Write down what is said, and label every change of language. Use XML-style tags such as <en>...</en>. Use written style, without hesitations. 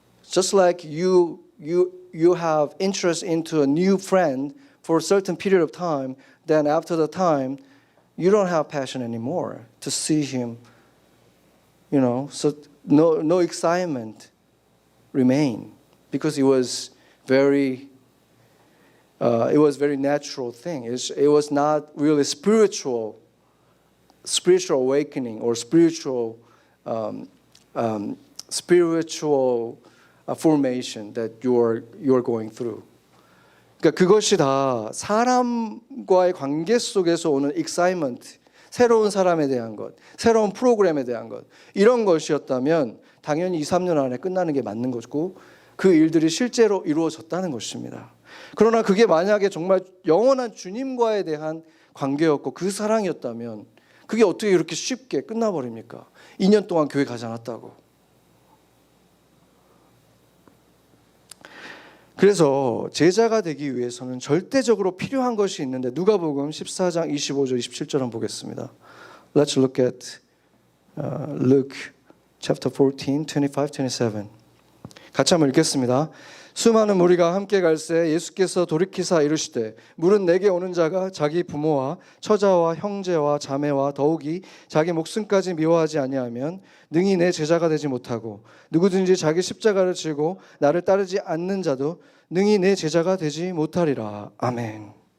<en>Just like you have interest into a new friend for a certain period of time, then after the time, you don't have passion anymore to see him, you know, so no excitement remain because it was very natural thing. It was not really spiritual awakening or spiritual formation that you're going through.</en> <ko>그러니까 그것이 다 사람과의 관계 속에서 오는 excitement, 새로운 사람에 대한 것, 새로운 프로그램에 대한 것, 이런 것이었다면 당연히 2, 3년 안에 끝나는 게 맞는 것이고 그 일들이 실제로 이루어졌다는 것입니다. 그러나 그게 만약에 정말 영원한 주님과에 대한 관계였고 그 사랑이었다면 그게 어떻게 이렇게 쉽게 끝나버립니까? 2년 동안 교회 가지 않았다고. 그래서 제자가 되기 위해서는 절대적으로 필요한 것이 있는데 누가복음 14장 25절 27절 한번 보겠습니다.</ko> <en>Let's look at Luke chapter 14, 25, 27.</en> <ko>같이 한번 읽겠습니다. 수많은 무리가 함께 갈새 예수께서 돌이키사 이르시되 물은 내게 오는 자가 자기 부모와 처자와 형제와 자매와 더욱이 자기 목숨까지 미워하지 아니하면 능히 내 제자가 되지 못하고 누구든지 자기 십자가를 지고 나를 따르지 않는 자도 능히 내 제자가 되지 못하리라. 아멘.</ko>